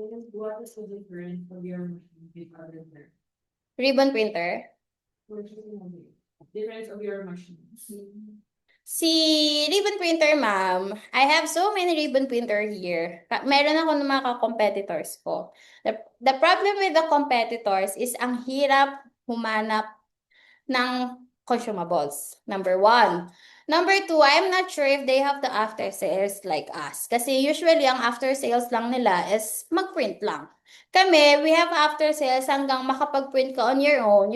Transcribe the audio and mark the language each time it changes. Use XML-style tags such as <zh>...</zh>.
<en>What is the difference of your machine with other brands? Ribbon printer. Difference of your machines. Si ribbon printer, ma'am, I have so many ribbon printer here.</en> <tl>Meron ako ng mga competitors ko.</tl> <en>The problem with the competitors is</en> <tl>ang hirap humanap ng consumables.</tl> <en>Number 1. Number 2, I'm not sure if they have the after sales like us.</en> <tl>Kasi usually, ang after sales lang nila is mag-print lang.</tl> <en>Kami, we have after sales</en> <tl>hanggang makapag-print ka</tl> <en>on your own.</en>